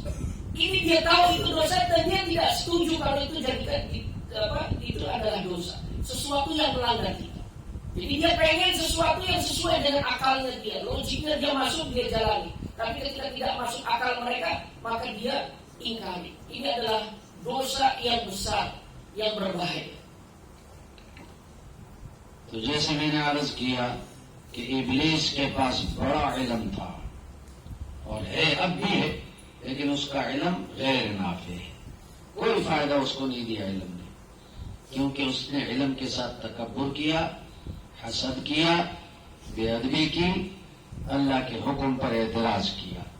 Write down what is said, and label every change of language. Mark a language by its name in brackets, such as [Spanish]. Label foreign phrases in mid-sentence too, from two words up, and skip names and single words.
[Indonesian] Ini dia tahu itu dosa dan dia tidak setuju kalau itu jadikan itu adalah dosa, sesuatu yang melanggar kita. Jadi dia pengen sesuatu yang sesuai dengan akalnya dia, logiknya dia masuk, dia jalani. Tapi ketika tidak masuk akal mereka, maka dia ingkari. Ini adalah dosa yang besar, yang berbahaya. [Urdu] تو جیسے میں نے عرض کیا کہ ابلیس کے پاس بڑا علم تھا اور ہے اب بھی ہے، لیکن اس کا علم غیر نافع ہے، کوئی فائدہ اس کو نہیں دیا علم نے، کیونکہ اس نے علم کے ساتھ تکبر کیا، حسد کیا، بے ادبی کی، اللہ کے حکم پر اعتراض کیا۔